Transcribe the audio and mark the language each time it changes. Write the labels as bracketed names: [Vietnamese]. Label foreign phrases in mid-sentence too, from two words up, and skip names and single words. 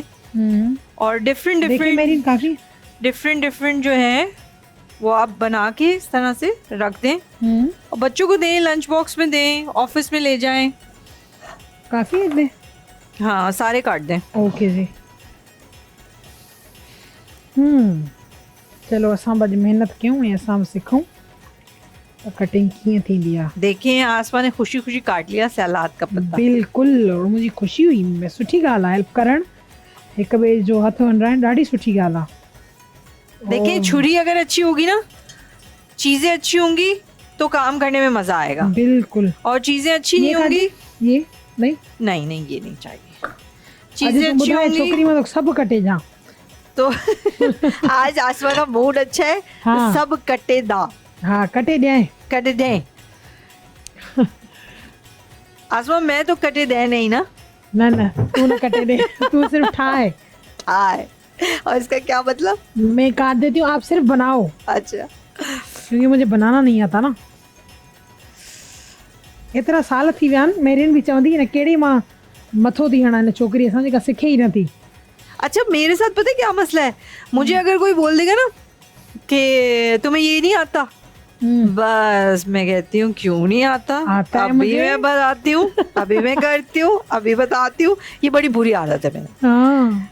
[Urdu] اور ڈیفرنٹ جو ہے وہ آپ بنا کے اس طرح سے رکھ دیں اور بچوں کو دیں, [English] lunch box [Urdu] میں دیں، آفس میں لے جائیں. کافی ہے? ہاں، سارے کاٹ دیں. [Sindhi] ओके जी। चलो असां बड़ी मेहनत क्यों है, असां सिखूं कटिंग कीअं थींदी आहे। [Urdu] دیکھیں، آسما نے خوشی خوشی کاٹ لیا سلاد کا پتا. بالکل، اور مجھے خوشی ہوئی، میں [Sindhi] सुठी ॻाल्हि आहे, हेल्प करण, हिक ॿिए जो हथ वंडाइण ॾाढी सुठी ॻाल्हि आहे। [Urdu] دیکھیے، چھری اگر اچھی ہوگی نا، چیزیں اچھی ہوں گی تو کام کرنے میں مزا آئے گا. बिल्कुल। اور چیزیں اچھی نہیں ہوں گی, नहीं نہیں نہیں یہ نہیں چاہیے. [Sindhi] अॼु [Urdu] चीजें [Sindhi] तूं [Urdu] अच्छी [Sindhi] ॿुधाए [Urdu] होंगी [Sindhi] छोकिरी में तो सभु कटे जा। [Urdu] تو آج آسما کا موڈ اچھا ہے हाँ। [Sindhi] तो सब कटे दा हा कटे ॾियां। कटे दे। [Urdu] آسما میں تو [Sindhi] कटे दे [Urdu] نہیں نا. [Sindhi] न न तू न कटे दे, तू सिर्फ ठाए। [Urdu] ٹھائے، اور اس کا کیا مطلب? میں کاٹ دیتی ہوں، آپ صرف بناؤ, अच्छा کیونکہ مجھے بنانا نہیں آتا نا. [Sindhi] एतिरा साल थी विया आहिनि, मेरिन बि चवंदी न कहिड़ी मां मथो थी हणां हिन छोकिरी असां जेका सिखे ई नथी। [Urdu] اچھا میرے ساتھ پتا ہے کیا مسئلہ ہے، مجھے اگر کوئی بول دے گا نا کہ تمہیں یہ نہیں آتا، بس میں کہتی ہوں کیوں نہیں آتا, बस मैं कहती हूँ क्यों नहीं आता है अभी मुझे। میں بتاتی ہوں، ابھی میں کرتی ہوں، ابھی بتاتی ہوں. یہ بڑی بری عادت ہے میری. हाँ